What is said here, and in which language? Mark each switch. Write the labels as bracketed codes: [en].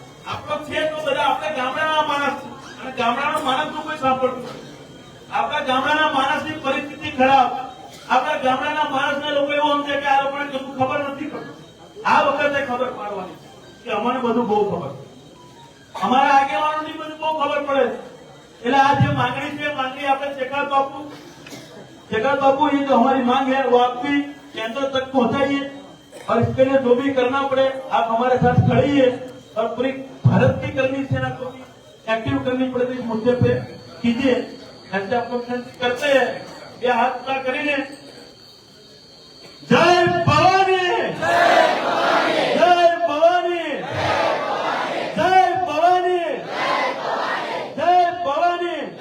[gu] આપણો છે તો બધા આપણે ગામડાના માણસ છે. અને ગામડાના માણસનું કોઈ સાંભળતું નથી. આપણા ગામડાના માણસની પરિસ્થિતિ ખરાબ. આપણા ગામડાના માણસને લોકો એવું સમજે કે આ લોકોને કશું ખબર નથી પડતી. આ વખતે ખબર પાડવાની કે અમને બધું બહુ ખબર, અમારા આગેવાનોની બધું બહુ ખબર પડે. એટલે આ જે માંગણી છે, માંગણી આપણે શેખાવત [hi] बापू ये जो हमारी मांग है वो आपकी केंद्र तक पहुंचाइए. और इसके लिए जो भी करना पड़े आप हमारे साथ खड़िए. और पूरी भारत की कर्मी सेना को भी एक्टिव करनी पड़ेगी इस मुद्दे पे कीजिए. ऐसे आपको विनती करते हैं ये हाथ उठा करिए. जय भवानी, जय भवानी, जय भवानी, जय भवानी, जय भवानी.